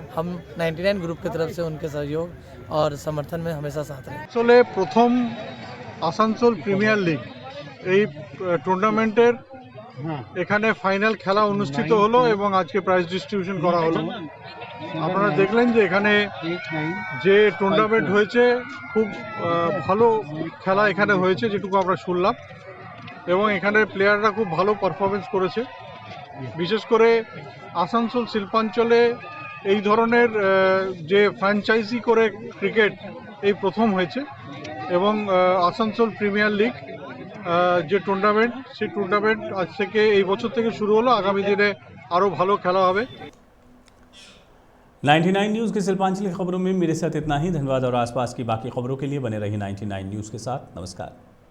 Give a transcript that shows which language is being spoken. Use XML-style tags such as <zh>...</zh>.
<hi>हम 99 ग्रुप की तरफ से उनके सहयोग और समर्थन में हमेशा साथ रहें।</hi> <bn>আসলে প্রথম আসানসোল প্রিমিয়ার লিগ এই টুর্নামেন্টের এখানে ফাইনাল খেলা অনুষ্ঠিত হলো এবং আজকে প্রাইজ ডিস্ট্রিবিউশন করা হলো। আপনারা দেখলেন যে এখানে যে টুর্নামেন্ট হয়েছে খুব ভালো খেলা এখানে হয়েছে যেটুকু আমরা শুনলাম এবং এখানে প্লেয়াররা খুব ভালো পারফরমেন্স করেছে। বিশেষ করে আসানসোল শিল্পাঞ্চলে এই ধরনের যে ফ্র্যাঞ্চাইজি করে ক্রিকেট এই প্রথম হয়েছে এবং আসানসোল প্রিমিয়ার লিগ যে টুর্নামেন্ট সেই টুর্নামেন্ট আজ থেকে এই বছর থেকে শুরু হলো, আগামী দিনে আরও ভালো খেলা হবে।</bn> <hi>99 न्यूज़ की शिल्पांचल की खबरों में मेरे साथ इतना ही। धन्यवाद और आसपास की बाकी खबरों के लिए बने रहिए 99 न्यूज़ के साथ। नमस्कार।</hi>